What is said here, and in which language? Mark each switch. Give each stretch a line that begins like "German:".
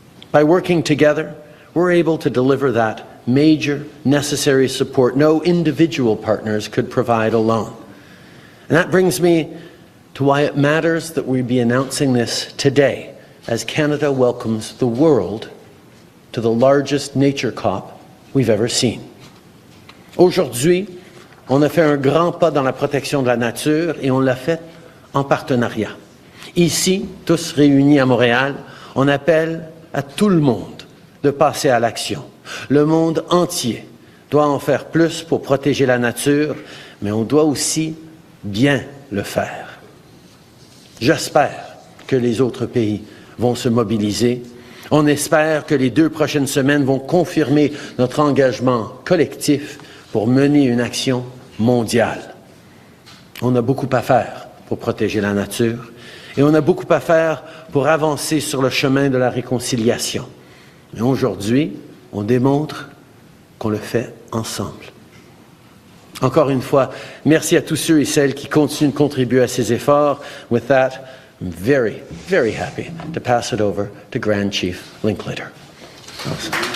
English: By working together, we're able to deliver that major necessary support no individual partners could provide alone. And that brings me to why it matters that we be announcing this today, as Canada welcomes the world to the largest nature COP we've ever seen.
French: Aujourd'hui, on a fait un grand pas dans la protection de la nature et on l'a fait en partenariat. Ici, tous réunis à Montréal, on appelle à tout le monde de passer à l'action. Le monde entier doit en faire plus pour protéger la nature, mais on doit aussi bien le faire. J'espère que les autres pays vont se mobiliser. On espère que les 2 prochaines semaines vont confirmer notre engagement collectif pour mener une action mondiale. On a beaucoup à faire pour protéger la nature et on a beaucoup à faire pour avancer sur le chemin de la réconciliation. Mais aujourd'hui, on démontre qu'on le fait ensemble. Encore une fois, merci à tous ceux et celles qui continuent de contribuer à ces efforts.
English: With that, I'm very, very happy to pass it over to Grand Chief Linklater. Awesome.